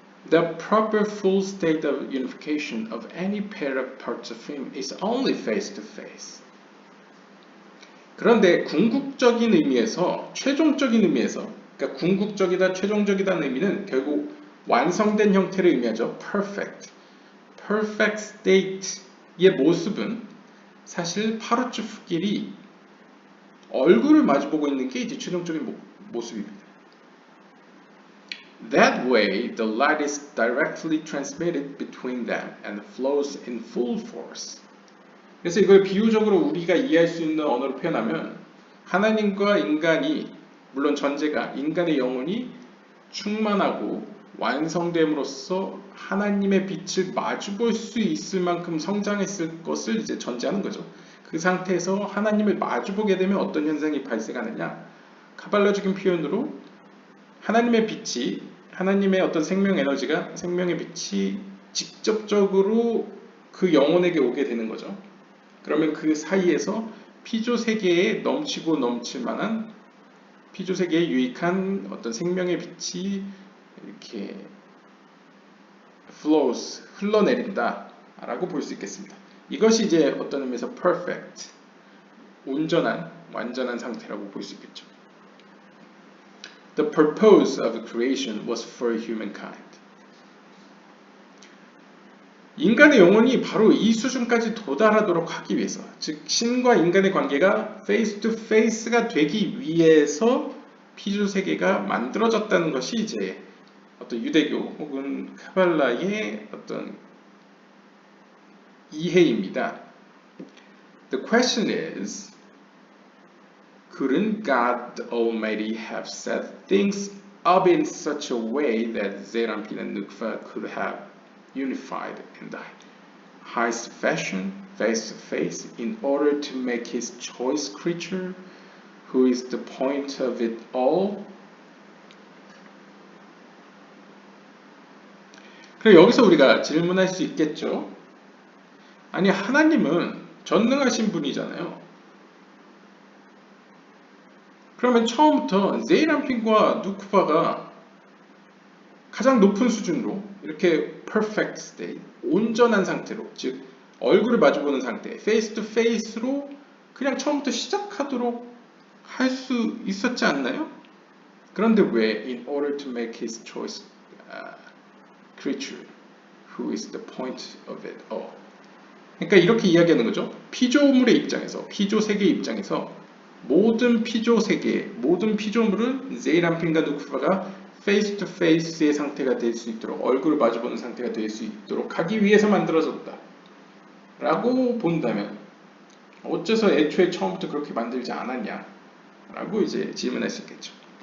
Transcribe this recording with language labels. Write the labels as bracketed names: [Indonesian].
[English] The proper full state of unification of any pair of parts of him is only face to face. [Korean] 그런데 궁극적인 의미에서, 최종적인 의미에서, 그러니까 궁극적이다, 최종적이다는 의미는 결국 완성된 형태를 의미하죠. [English] Perfect. Perfect state [Korean] 의 모습은 사실 파르츠프끼리 얼굴을 마주보고 있는 게 이제 최종적인 모습입니다. [English] That way, the light is directly transmitted between them and flows in full force. [Korean] 그래서 이걸 비유적으로 우리가 이해할 수 있는 언어로 표현하면 하나님과 인간이, 물론 전제가 인간의 영혼이 충만하고 완성됨으로써 하나님의 빛을 마주볼 수 있을 만큼 성장했을 것을 이제 전제하는 거죠. 그 상태에서 하나님을 마주보게 되면 어떤 현상이 발생하느냐? 카발라적인 표현으로 하나님의 빛이, 하나님의 어떤 생명 에너지가, 생명의 빛이 직접적으로 그 영혼에게 오게 되는 거죠. 그러면 그 사이에서 피조 세계에 넘치고 넘칠 만한, 피조 세계에 유익한 어떤 생명의 빛이 이렇게 flows, 흘러내린다 라고 볼 수 있겠습니다. 이것이 이제 어떤 의미에서 perfect, 온전한, 완전한 상태라고 볼 수 있겠죠. [English] The purpose of creation was for humankind. [Korean] 인간의 영혼이 바로 이 수준까지 도달하도록 하기 위해서, 즉 신과 인간의 관계가 [English] face to face [Korean] 가 되기 위해서 피조 세계가 만들어졌다는 것이 이제 어떤 유대교 혹은 카발라의 어떤 이해입니다. [English] The question is, couldn't God Almighty have set things up in such a way that Zeranpin and Nukva could have unified in the highest fashion, face to face, in order to make his choice creature, who is the point of it all? [Korean] 그럼 여기서 우리가 질문할 수 있겠죠. 아니, 하나님은 전능하신 분이잖아요. 그러면 처음부터 제이람핀과 누쿠바가 가장 높은 수준으로 이렇게 [English] perfect state, [Korean] 온전한 상태로, 즉 얼굴을 마주보는 상태, [English] face to face [Korean] 로 그냥 처음부터 시작하도록 할 수 있었지 않나요? 그런데 왜 [English] in order to make his choice creature, who is the point of it all? [Korean] 그러니까 이렇게 이야기하는 거죠. 피조물의 입장에서, 피조 세계의 입장에서 모든 피조 세계, 모든 피조물은 제이람핀과 누쿠바가 [English] face to face [Korean] 의 상태가 될 수 있도록, 얼굴을 마주보는 상태가 될 수 있도록 하기 위해서 만들어졌다 라고 본다면 어째서 애초에 처음부터 그렇게 만들지 않았냐 라고 이제 질문할 수 있겠죠.